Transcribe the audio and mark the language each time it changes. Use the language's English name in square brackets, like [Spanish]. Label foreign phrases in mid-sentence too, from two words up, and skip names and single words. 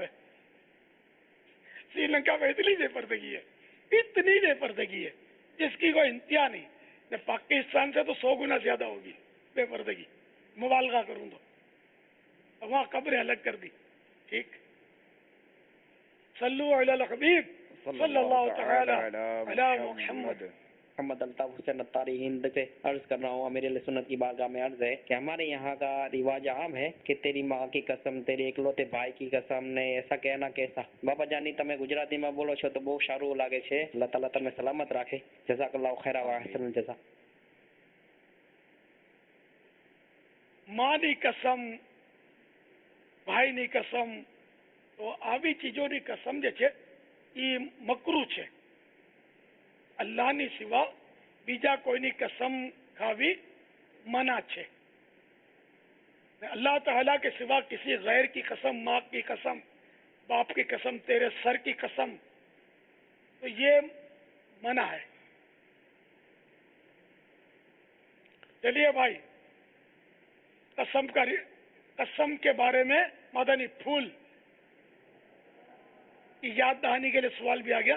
[Urdu] سری لنکا میں اتنی بےپردگی ہے، اتنی بےپردگی ہے جس کی کوئی انتہا نہیں. پاکستان سے تو 100 گنا زیادہ ہوگی بےپردگی، مبالغہ کروں تو. وہاں قبریں الگ کر دی۔ ٹھیک, [Arabic] صلوا على الحبيب صلى الله تعالى على محمد. [Urdu] محمد الطاف حسین اتاری ہند سے عرض کر رہا ہوں. امیر اہل سنت کی بارگاہ میں عرض ہے کہ ہمارے یہاں کا رواج عام ہے کہ تیری ماں کی قسم, تیرے اکلوتے ભાઈ کی قسم نے ایسا کہنا کیسا. [Gujarati] બાપાજાની તમે ગુજરાતીમાં બોલો છો તો બહુ સારું લાગે છે. અલ્લાહ તાલા તમને સલામત રાખે. [Arabic] جزاك الله خيرا وأحسن الجزاء. [Gujarati] માની કસમ, ભાઈની કસમ, તો આવી ચીજોની કસમ જે છે એ મકરૂ છે. અલ્લાહની સિવા બીજા કોઈની કસમ ખાવી મના છે. [Urdu] اللہ تعالیٰ کے سوا کسی غیر کی قسم, ماں کی قسم, باپ کی قسم, تیرے سر کی قسم, تو یہ منع ہے. چلیے بھائی, قسم کے بارے میں مدنی پھول کی یاد دہانی کے لیے سوال بھی آ گیا نا.